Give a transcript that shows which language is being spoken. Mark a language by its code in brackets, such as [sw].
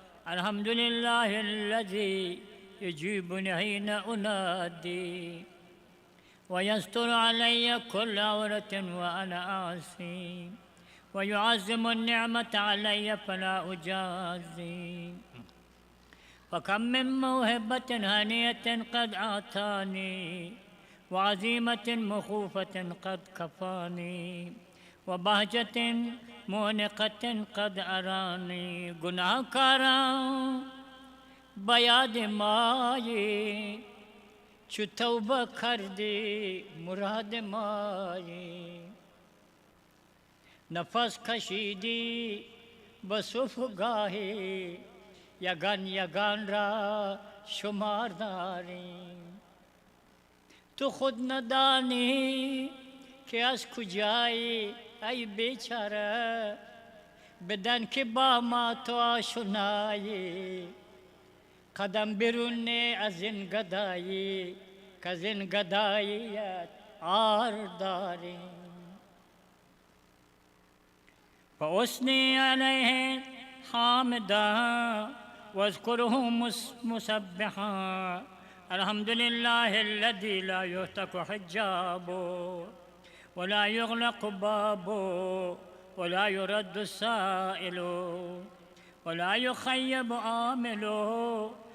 [ar] الحمد لله الذي يجيبني حين أنادي، ويستر علي كل عورة وأنا عاصي، ويعظم النعمة علي فلا أجازي. فكم من موهبة هنية قد أعطاني، وعزيمة مخوفة قد كفاني، وبهجة مونقة قد أراني. [fa] گناهکارا بیاد مائی چو توبه کردی مراد مائی، نفس کشیدی بصف گاهی یگان یگان را شمار داریم. تو خود ندانی که از کجایی ای بیچاره، بدن که با ما تو آشنایی. قدم برون از این گدایی که از این گداییت عار داریم. [ar] فأثني عليه حامدا واذكره مسبحا. الحمد لله الذي لا يهتك حجابه، ولا يغلق بابه، ولا يرد السائل، ولا يخيب عامله.